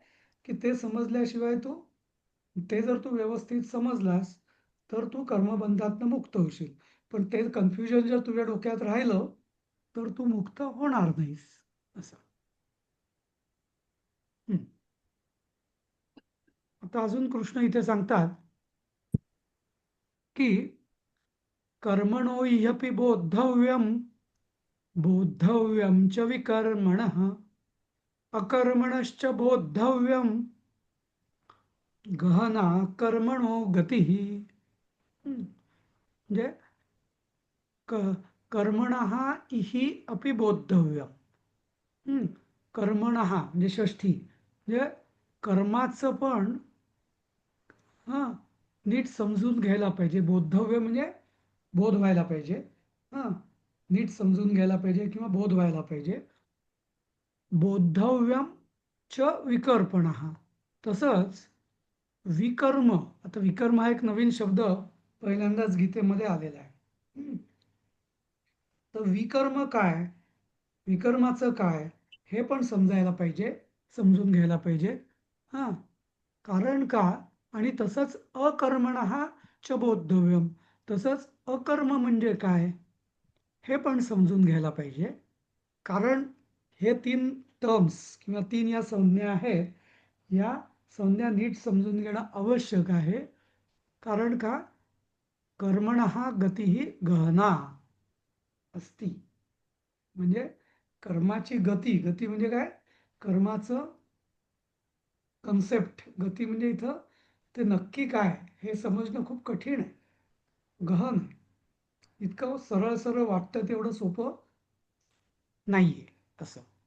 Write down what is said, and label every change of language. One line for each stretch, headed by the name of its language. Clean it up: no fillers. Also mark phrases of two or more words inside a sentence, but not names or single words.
Marathi: की ते समजल्याशिवाय ते जर तू व्यवस्थित समजलास तर तू कर्मबंधातनं मुक्त होशील. पण ते कन्फ्युजन जर तुझ्या डोक्यात राहिलं तर तू मुक्त होणार नाहीस. असं. हं. आता अजून कृष्ण इथे सांगतात की
Sanskrit: कर्मणो ह्यपि बोद्धव्यम च विकर्मणः अकर्मणश्च बोद्धव्यम गहना कर्मणो गती. म्हणजे क कर्मणः इहि अपि बोद्धव्यम.
Marathi: कर्मणः म्हणजे षष्ठी, म्हणजे कर्माचं पण हां नीट समजून घ्यायला पाहिजे. बोद्धव्य म्हणजे बोध व्हायला पाहिजे. हां, नीट समजून घ्यायला पाहिजे किंवा बोध व्हायला पाहिजे.
Sanskrit: बोद्धव्यम च विकर्पणः.
Marathi: तसंच विकर्म, आता विकर्म हा एक नवीन शब्द पहिल्यांदाच गीतेमध्ये आलेला आहे. तर विकर्म काय, विकर्माचं काय हे पण समजायला पाहिजे, समजून घ्यायला पाहिजे. हां, कारण का? आणि तसंच
Sanskrit: अकर्मणः च बोद्धव्यम.
Marathi: तसंच अकर्म म्हणजे काय? हे पण समजून घ्यायला पाहिजे. कारण हे 3 टर्म्स किंवा 3 या संज्ञा आहेत, या संज्ञा नीट समजून घेणं आवश्यक आहे. कारण का?
Sanskrit: कर्मणः गतिः गहना अस्ति.
Marathi: म्हणजे कर्माची गती, गती म्हणजे काय? कर्माचं कन्सेप्ट, गती म्हणजे इथं ते नक्की काय हे समजणं खूप कठीण आहे, गहन आहे. इतकं सरळ सरळ वाटतं तेवढं सोपं नाहीये असं.